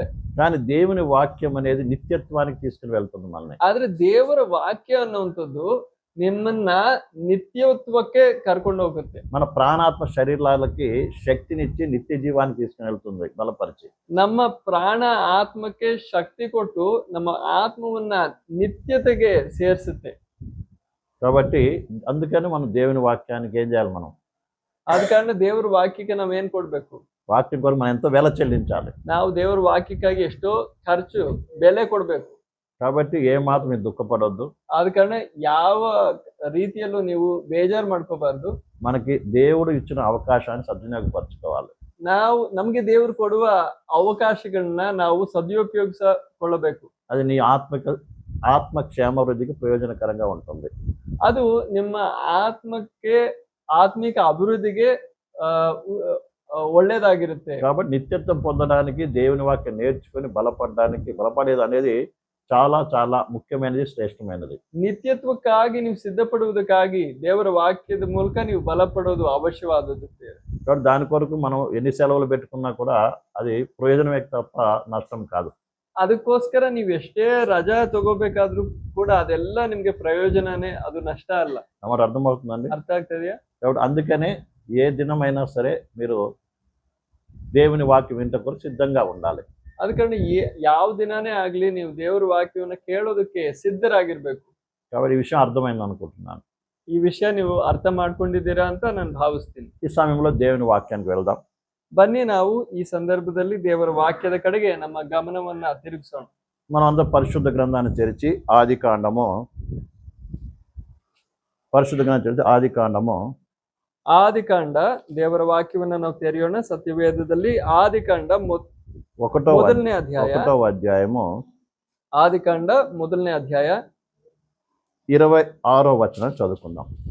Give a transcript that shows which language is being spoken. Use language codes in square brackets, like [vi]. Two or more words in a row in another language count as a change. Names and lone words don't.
[te] కానీ దేవుని వాక్యం అనేది నిత్యత్వానికి తీసుకుని వెళ్తుంది మనల్ని. [kn] ಆದ್ರೆ ದೇವರ ವಾಕ್ಯ ಅನ್ನುವಂಥದ್ದು ನಿಮ್ಮನ್ನ నిత్యత్వಕ್ಕೆ కర్ಕೊಂಡು ಹೋಗುತ್ತೆ. [te] మన ప్రాణాత్మ శరీరాలకి శక్తినిచ్చి నిత్య జీవానికి తీసుకుని వెళ్తుంది, బలపరిచి. [kn] ನಮ್ಮ ಪ್ರಾಣ ಆತ್ಮಕ್ಕೆ ಶಕ್ತಿ ಕೊಟ್ಟು ನಮ್ಮ ಆತ್ಮವನ್ನ నిత్యತೆಗೆ ಸೇರಿಸುತ್ತೆ. [te] కాబట్టి అందుకని మనం దేవుని వాక్యానికి ఏం చేయాలి? మనం [kn] ಆದ ಕಾರಣ ದೇವರ ವಾಕ್ಯಕ್ಕೆ ನಾವು ಏನ್ ಕೊಡ್ಬೇಕು? [te] వాక్యం కొరకు మనం ఎంతో వెల చెల్లించాలి. [kn] ನಾವು ದೇವರ ವಾಕ್ಯಕ್ಕಾಗಿ ಎಷ್ಟೋ ಖರ್ಚು ಬೆಲೆ ಕೊಡ್ಬೇಕು. [te] కాబట్టి ఏ మాత్రం మీరు దుఃఖపడొద్దు. [kn] ಆದ ಕಾರಣ ಯಾವ ರೀತಿಯಲ್ಲೂ ನೀವು ಬೇಜಾರು ಮಾಡ್ಕೋಬಾರ್ದು. [te] మనకి దేవుడు ఇచ్చిన అవకాశాన్ని సద్వినియోగపరచుకోవాలి. [kn] ನಮ್ಗೆ ದೇವರು ಕೊಡುವ ಅವಕಾಶಗಳನ್ನ ನಾವು ಸದುಪಯೋಗಿಸಿಕೊಳ್ಳಬೇಕು. [te] అది నీ ఆత్మక్షేమాభివృద్ధికి ప్రయోజనకరంగా ఉంటుంది. [kn] ಅದು ನಿಮ್ಮ ಆತ್ಮಿಕ ಅಭಿವೃದ್ಧಿಗೆ ಒಳ್ಳೇದಾಗಿರುತ್ತೆ. [te] కాబట్టి నిత్యత్వం పొందడానికి దేవుని వాక్యం నేర్చుకుని బలపడేది అనేది చాలా చాలా ముఖ్యమైనది, శ్రేష్టమైనది. [kn] ನಿತ್ಯತ್ವಕ್ಕಾಗಿ ನೀವು ಸಿದ್ಧಪಡುವುದಕ್ಕಾಗಿ ದೇವರ ವಾಕ್ಯದ ಮೂಲಕ ನೀವು ಬಲಪಡೋದು ಅವಶ್ಯವಾದದ್ದು. [te] కాబట్టి దాని కొరకు మనం ఎన్ని సెలవులు పెట్టుకున్నా కూడా అది ప్రయోజనమే తప్ప నష్టం కాదు. [kn] ಅದಕ್ಕೋಸ್ಕರ ನೀವು ಎಷ್ಟೇ ರಜಾ ತಗೋಬೇಕಾದ್ರೂ ಕೂಡ ಅದೆಲ್ಲ ನಿಮ್ಗೆ ಪ್ರಯೋಜನನೇ, ಅದು ನಷ್ಟ ಅಲ್ಲ. [te] మరి అర్థమవుతుందండి? [kn] ಅರ್ಥ ಆಗ್ತದೆಯಾ? [te] కాబట్టి అందుకనే ఏ దినమైనా సరే మీరు దేవుని వాక్యం వింట కొరకు సిద్ధంగా ఉండాలి. [kn] ಅದ ಕಾರಣ ಯಾವ ದಿನಾನೇ ಆಗ್ಲಿ ನೀವು ದೇವರ ವಾಕ್ಯವನ್ನ ಕೇಳೋದಕ್ಕೆ ಸಿದ್ಧರಾಗಿರ್ಬೇಕು. [te] కాబట్టి ఈ విషయం అర్థమైంది అనుకుంటున్నాను. [kn] ಈ ವಿಷಯ ನೀವು ಅರ್ಥ ಮಾಡ್ಕೊಂಡಿದ್ದೀರಾ ಅಂತ ನಾನು ಭಾವಿಸ್ತೀನಿ. [te] ఈ సమయంలో దేవుని వాక్యానికి వెళ్దాం. [kn] ಬನ್ನಿ ನಾವು ಈ ಸಂದರ್ಭದಲ್ಲಿ ದೇವರ ವಾಕ್ಯದ ಕಡೆಗೆ ನಮ್ಮ ಗಮನವನ್ನ ತಿರುಗಿಸೋಣ. [te] మనం అందరం పరిశుద్ధ గ్రంథాన్ని తెరిచి ఆది కాండము [kn] ಆದಿಕಾಂಡ ದೇವರ ವಾಕ್ಯವನ್ನ ನಾವು ತೆರೆಯೋಣ. ಸತ್ಯವೇದದಲ್ಲಿ ಆದಿಕಾಂಡ ಮೊದಲನೇ ಅಧ್ಯಾಯ, [te] 1వ అధ్యాయము [kn] ಆದಿಕಾಂಡ ಮೊದಲನೇ ಅಧ್ಯಾಯ [te] 26వ వచనం చదువుకుందాం.